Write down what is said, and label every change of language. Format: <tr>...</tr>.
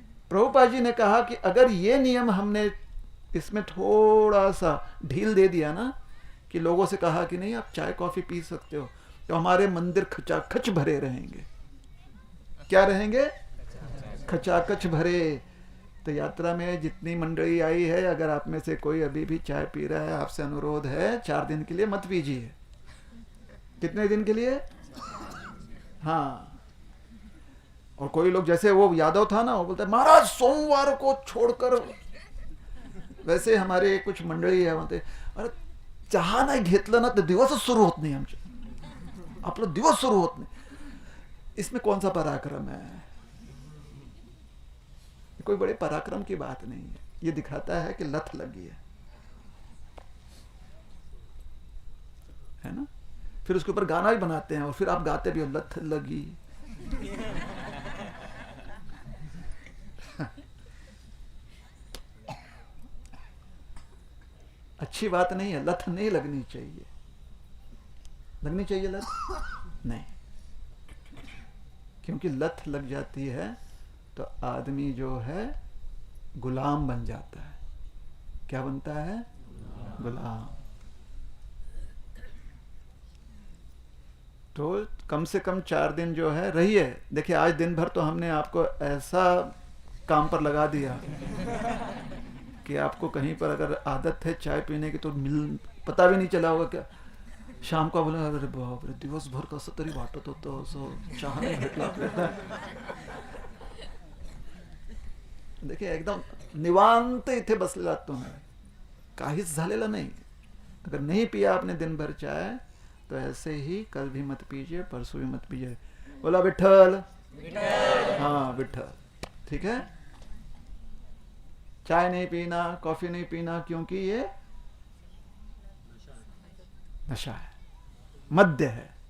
<hi>प्रभुपाद जी ने कहा कि अगर ये नियम हमने इसमें थोड़ा सा ढील दे दिया ना, कि लोगों से कहा कि नहीं आप चाय कॉफी पी सकते हो, तो हमारे मंदिर खचाखच भरे रहेंगे। क्या रहेंगे? खचाखच भरे। तो यात्रा में जितनी मंडली आई है, अगर आप में से कोई अभी भी चाय पी रहा है, आपसे अनुरोध है 4 दिन के लिए मत पीजिए। कितने दिन के लिए? हाँ। और कोई लोग, जैसे वो यादव था ना, वो बोलता है महाराज सोमवार को छोड़कर, वैसे हमारे कुछ</hi> <mr>मंडळी है म्हणते अरे चहा नाही घेतलं ना तर दिवसच सुरू होत नाही आमचे, आपला दिवस सुरू होत नाही।</mr> <hi>इसमें कौन सा पराक्रम है? कोई बड़े पराक्रम की बात नहीं है। ये दिखाता है कि लत लगी है ना। फिर उसके ऊपर गाना भी बनाते हैं और फिर आप गाते भी हो, लत लगी। अच्छी बात नहीं है, लत नहीं लगनी चाहिए। लगनी चाहिए लत? नहीं, क्योंकि लत लग जाती है तो आदमी जो है गुलाम बन जाता है। क्या बनता है? गुलाम। तो कम से कम 4 दिन जो है रहिए। देखिए आज दिन भर तो हमने आपको ऐसा काम पर लगा दिया कि आपको कहीं पर अगर आदत है चाय पीने की तो पता भी नहीं चला होगा। क्या शाम को बोला</hi> <mr>अरे बाप रे दिवसभर कसं तरी वाटत होतं, असं चहा नाही भेटला आपल्याला।</mr> <hi>देखिए</hi> <mr>एकदम निवांत इथे बसलेला तुम्ही, काहीच झालेलं नाही।</mr> <hi>अगर नहीं पिया आपने दिन भर चाय तो ऐसे ही कल भी मत पीजिए, परसों भी मत पीजिए। बोला विठ्ठल? हाँ विठ्ठल। ठीक है। चाय नहीं पीना, कॉफी नहीं पीना, क्योंकि ये नशा है, मद्य है।</hi>